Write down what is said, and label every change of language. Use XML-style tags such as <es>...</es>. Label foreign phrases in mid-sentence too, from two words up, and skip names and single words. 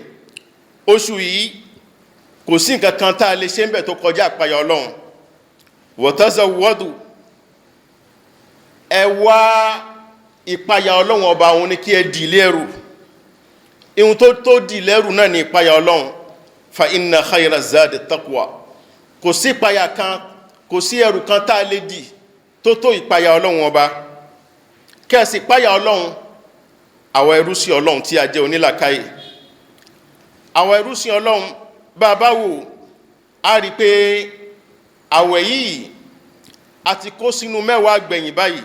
<yo>oṣù yìí kò sí nǹkan kan tá a lè ṣe ń bẹ̀ tó kọjá ìpáyà Ọlọ́run. watazawwadu, ẹ wá ìpáyà Ọlọ́run ọba òun ni kí ẹ dì lẹ́rù. ihun tó dì lẹ́rù náà ni ìpáyà Ọlọ́run.</yo> <ar>فإن خير الزاد التقوى.</ar> <yo>kò sí ìpáyà kan, kò sí ẹrù kan tá a lè dì tó ìpáyà Ọlọ́run ọba. kẹ́ẹ̀sì ìpáyà Ọlọ́run àwọn ẹrúsìn Ọlọ́run tí a jẹ́ onílàkàyè. àwọn ẹrúsìn Ọlọ́run bá a bá wò á rí pé àwẹ̀ yìí a ti kó sínú mẹ́wàá gbẹ̀yìn báyìí.</yo>